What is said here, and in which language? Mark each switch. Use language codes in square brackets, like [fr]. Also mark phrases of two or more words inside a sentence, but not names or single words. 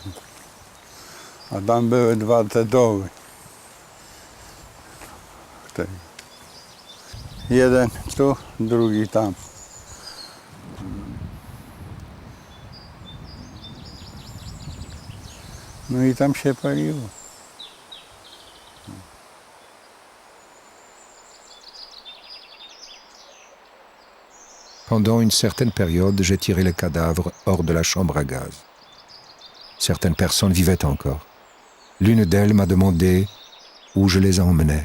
[pl] A tam były dwa te doły. Jeden tu, drugi tam. No i tam się paliło. [fr] Pendant une certaine période, j'ai tiré les cadavres hors de la chambre à gaz. Certaines personnes vivaient encore. L'une d'elles m'a demandé où je les emmenais.